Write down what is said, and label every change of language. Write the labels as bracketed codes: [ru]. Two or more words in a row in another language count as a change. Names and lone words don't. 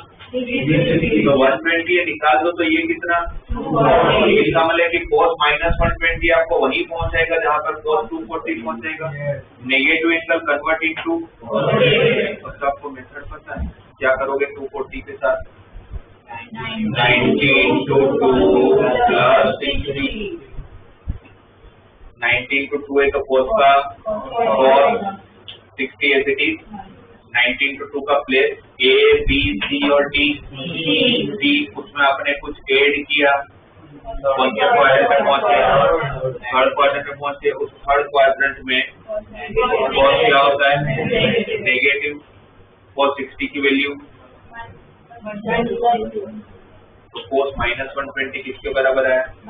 [hi] तो 120 ये निकाल दो तो ये कितना? इसका मतलब है कि cos -120 आपको वहीं पहुंचाएगा जहां पर cos 240 पहुंचेगा। [en] negative angle convert into, [hi] तो आपको मेथड पता है क्या करोगे 240 के साथ? [en] 90 into 2 plus 60, 90 into 2 [hi] है तो cos का cos 60 [en] as it is, 90 into 2 [hi] का प्लेस A, B, C और D, D उसमें आपने कुछ ऐड किया, कौन से क्वाड्रेंट में पहुंचे? [en] third quadrant [hi] में पहुंचे। उस [en] third quadrant [hi] में cos क्या होता है? नेगेटिव। cos 60 की वैल्यू तो cos -120 किसके बराबर है?